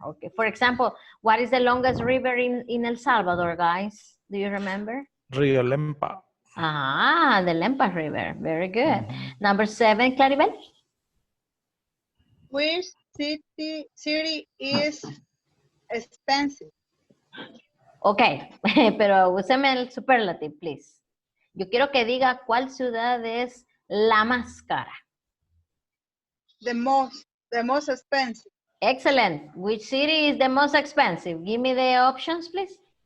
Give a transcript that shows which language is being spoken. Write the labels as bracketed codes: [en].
[en] Okay, for example, what is the longest river in El Salvador, guys? Do you remember? Rio Lempa. The Lempa River. Very good. Number 7, Claribel. Which city is expensive? [es] Okay, pero úseme el superlative, please. Yo quiero que diga cuál ciudad es la más cara. [en] The most expensive. Excellent. Which city is the most expensive? Give me the options, please.